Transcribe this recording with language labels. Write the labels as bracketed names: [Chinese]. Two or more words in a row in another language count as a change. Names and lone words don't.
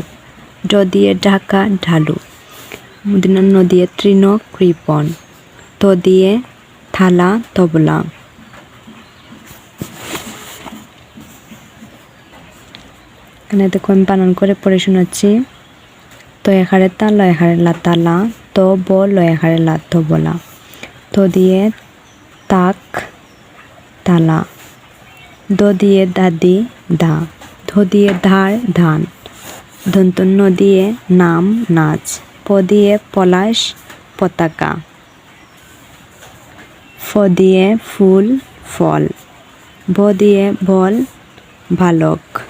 [Bangla] ড দিয়ে ঢাকা, ঢালুক। ন দিয়ে তৃণ, কৃপণ। ত দিয়ে থালা, তবলা। এখানে দেখো আমি বানান করে পড়ে শোনাচ্ছি। ত এখারে তা, ল এখারে লা, তালা। ত ব, ল এখারে লা, তবলা। ত দিয়ে তাক, তালা। দ দিয়ে দাদি, দা। ধ দিয়ে ধার, ধান। দন্তন্য দিয়ে নাম, নাচ। প দিয়ে পলাশ, পতাকা। ফ দিয়ে ফুল, ফল। ব দিয়ে বল, বালক।